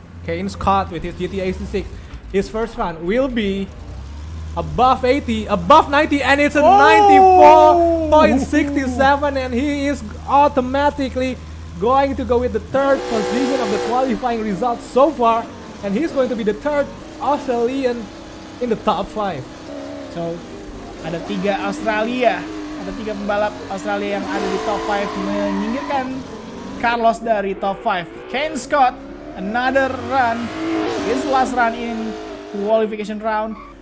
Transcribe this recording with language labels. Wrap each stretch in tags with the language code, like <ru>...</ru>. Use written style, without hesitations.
<en>Kane Scott with his GT86. His first run will be above 80, above 90, and it's a 94.67, and he is automatically going to go with the 3rd position of the qualifying results so far, and he's going to be the 3rd Australian in the top 5.</en> <id>So, ada 3 Australia, ada 3 pembalap Australia yang ada di top 5 menyingkirkan Carlos dari top 5.</id> <en>Kane Scott, another run, his last run in qualification round.</en>